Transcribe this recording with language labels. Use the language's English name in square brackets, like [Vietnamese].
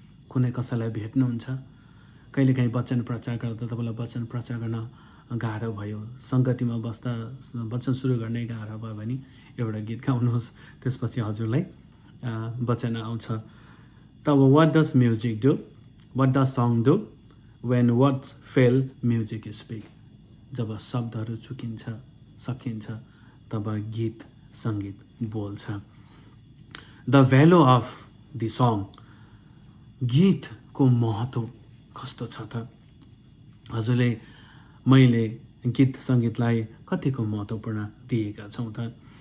[Nepali] कुनै कसैलाई भेट्नुहुन्छ, कहिलेकाहीँ वचन प्रचार गर्दा तपाईँलाई वचन प्रचार गर्न गाह्रो भयो, सङ्गतिमा बस्दा वचन सुरु गर्ने गाह्रो भयो भने एउटा गीत गाउनुहोस्, त्यसपछि हजुरलाई वचन आउँछ। [English] तब what does music do? What does song do? When words fail music speak. [Nepali] जब शब्दहरू सकिन्छ तब गीत सङ्गीत बोल्छ। [English] The value of the song. [Nepali] गीतको महत्त्व कस्तो छ त? हजुरले, मैले गीत सङ्गीतलाई कतिको महत्त्वपूर्ण दिएका छौँ त?